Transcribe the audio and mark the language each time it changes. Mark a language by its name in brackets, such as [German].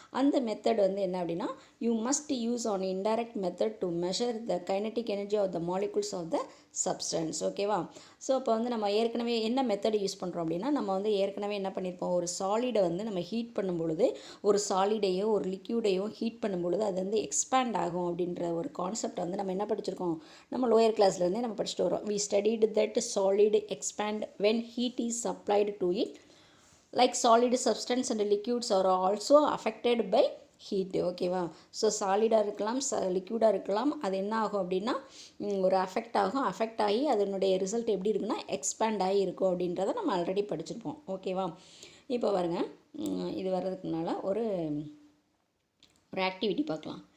[Tamil] அந்த மெத்தட் வந்து என்ன அப்படின்னா [English] You must use an indirect method to measure the kinetic energy of the molecules of the substance. [Tamil] ஓகேவா, so இப்போ வந்து நம்ம ஏற்கனவே என்ன மெத்தட் யூஸ் பண்ணுறோம் அப்படின்னா நம்ம வந்து ஏற்கனவே என்ன பண்ணியிருப்போம், ஒரு சாலிடை வந்து நம்ம ஹீட் பண்ணும் பொழுது ஒரு சாலிடையோ ஒரு லிக்யூடையோ ஹீட் பண்ணும் பொழுது அது வந்து எக்ஸ்பேண்ட் ஆகும் அப்படின்ற ஒரு கான்செப்ட் வந்து நம்ம என்ன படிச்சிருக்கோம், நம்ம லோயர் கிளாஸ்லேருந்தே நம்ம படிச்சுட்டு வரோம். [English] We studied that solid expand when heat is supplied to it. Like solid substance and liquids are also affected by heat. [Tamil] ஓகேவா, ஸோ சாலிடாக இருக்கலாம், லிக்யூடாக இருக்கலாம். அது என்ன ஆகும் அப்படின்னா ஒரு அஃபெக்ட் ஆகி அதனுடைய ரிசல்ட் எப்படி இருக்குன்னா எக்ஸ்பேண்ட் ஆகி இருக்கும் அப்படின்றத நம்ம ஆல்ரெடி படிச்சிருப்போம். ஓகேவா, இப்போ பாருங்க இது வர்றதுக்கு முன்னால் ஒரு ஆக்டிவிட்டி பார்க்கலாம்.